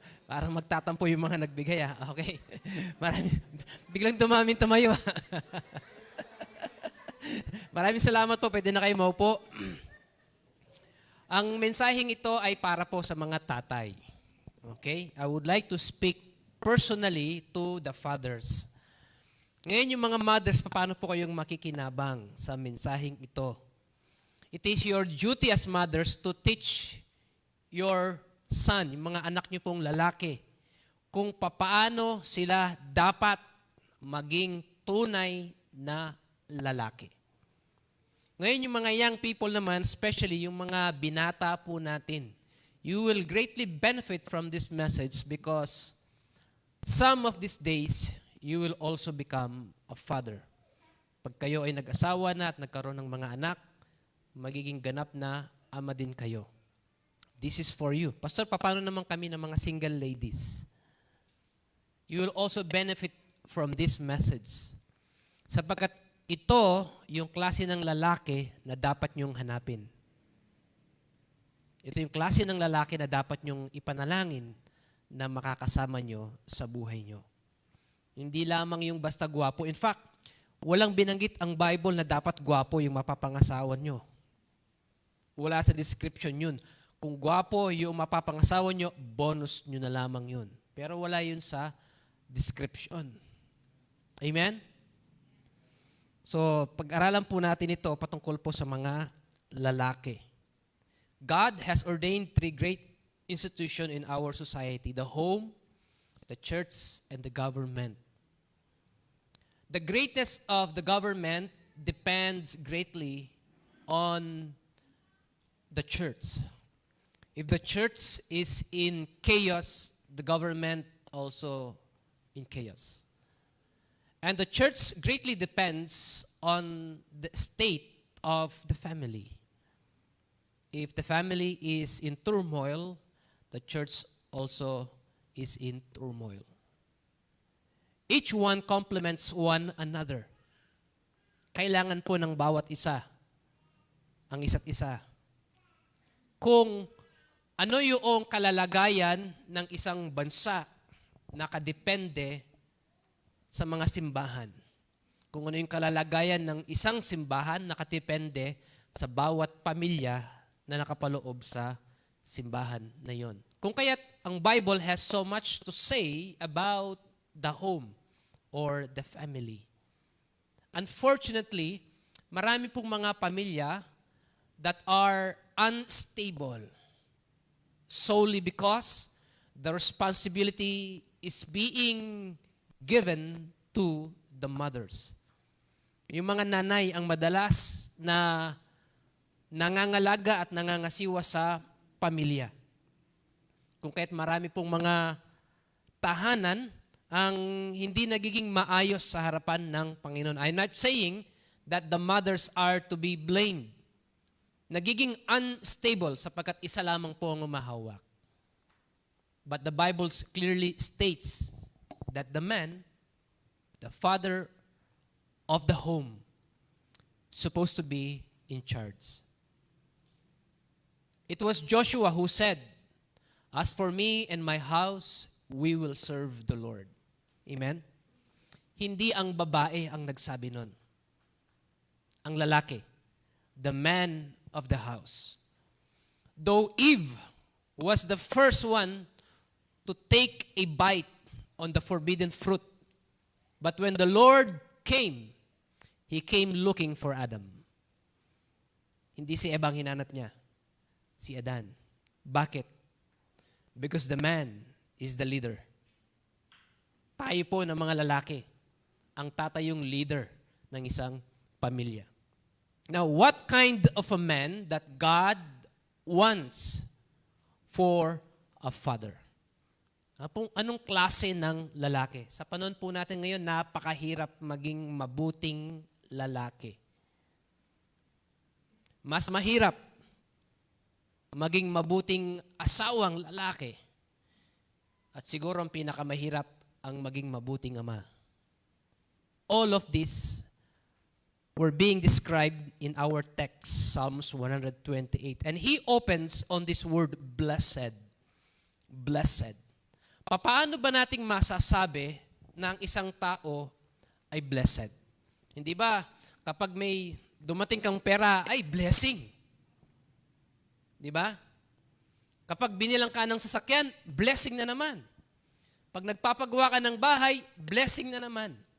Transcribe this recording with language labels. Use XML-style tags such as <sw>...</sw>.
<tl>Parang magtatampo yung mga nagbigay, ah. Okay? Marami, biglang tumayo. Maraming salamat po. Pwede na kayo maupo. Ang mensaheng ito ay para po sa mga tatay.</tl> <en>Okay? I would like to speak personally to the fathers.</en> <tl>Ngayon yung mga mothers, paano po kayong makikinabang sa mensaheng ito?</tl> <en>It is your duty as mothers to teach your son,</en> <tl>yung mga anak niyo pong lalaki, kung papaano sila dapat maging tunay na lalaki. Ngayon yung mga</tl> <en>young people</en> <tl>naman,</tl> <en>especially</en> <tl>yung mga binata po natin,</tl> <en>you will greatly benefit from this message because some of these days, you will also become a father.</en> <tl>Pag kayo ay nag-asawa na at nagkaroon ng mga anak, magiging ganap na ama din kayo.</tl> <en>This is for you.</en> <tl>Pastor, paano naman kami ng mga single ladies?</tl> <en>You will also benefit from this message.</en> <tl>Sapagkat ito yung klase ng lalaki na dapat nyong hanapin. Ito yung klase ng lalaki na dapat nyong ipanalangin na makakasama nyo sa buhay nyo. Hindi lamang yung basta gwapo.</tl> <en>In fact,</en> <tl>walang binanggit ang Bible na dapat gwapo yung mapapangasawan nyo. Wala sa description yun. Kung gwapo yung mapapangasawan nyo, bonus nyo na lamang yun. Pero wala yun sa description. Amen? So, pag-aralan po natin ito patungkol po sa mga lalaki.</tl> <en>God has ordained 3 great institutions in our society: the home, the church, and the government. The greatness of the government depends greatly on the church. If the church is in chaos, the government also in chaos. And the church greatly depends on the state of the family. If the family is in turmoil, the church also is in turmoil. Each one complements one another.</en> <tl>Kailangan po ng bawat isa ang isa't isa. Kung ano yung kalalagayan ng isang bansa, nakadepende sa mga simbahan. Kung ano yung kalalagayan ng isang simbahan, nakadepende sa bawat pamilya na nakapaloob sa simbahan na yon. Kung kaya't ang</tl> <en>Bible has so much to say about the home or the family. Unfortunately,</en> <tl>marami pong mga pamilya</tl> <en>that are unstable solely because the responsibility is being given to the mothers.</en> <tl>Yung mga nanay ang madalas na nangangalaga at nangangasiwa sa pamilya. Kung kaya't marami pong mga tahanan ang hindi nagiging maayos sa harapan ng Panginoon.</tl> <en>I'm not saying that the mothers are to be blamed.</en> <tl>Nagiging unstable sapagkat isa lamang po ang umahawak.</tl> <en>But the Bible clearly states that the man, the father of the home, is supposed to be in charge. It was Joshua who said, "As for me and my house, we will serve the Lord." Amen?</en> <tl>Hindi ang babae ang nagsabi nun. Ang lalaki,</tl> <en>the man of the house. Though Eve was the first one to take a bite on the forbidden fruit, but when the Lord came, He came looking for Adam.</en> <tl>Hindi si Eva ang hinanap niya, si Adan. Bakit?</tl> <en>Because the man is the leader.</en> <tl>Tayo po ng mga lalaki, ang tatay yung leader ng isang pamilya.</tl> <en>Now, what kind of a man that God wants for a father?</en> <tl>Anong klase ng lalaki? Sa panahon po natin ngayon, napakahirap maging mabuting lalaki. Mas mahirap maging mabuting asawang lalaki. At siguro ang pinakamahirap ang maging mabuting ama.</tl> <en>All of this were being described in our text, Psalms 128. And he opens on this word, blessed. Blessed.</en> <tl>Paano ba nating masasabi na ang isang tao ay blessed? Hindi ba, kapag may dumating kang pera, ay blessing. Di ba? Kapag binilang ka ng sasakyan, blessing na naman. Pag nagpapagawa ka ng bahay, blessing na naman.</tl>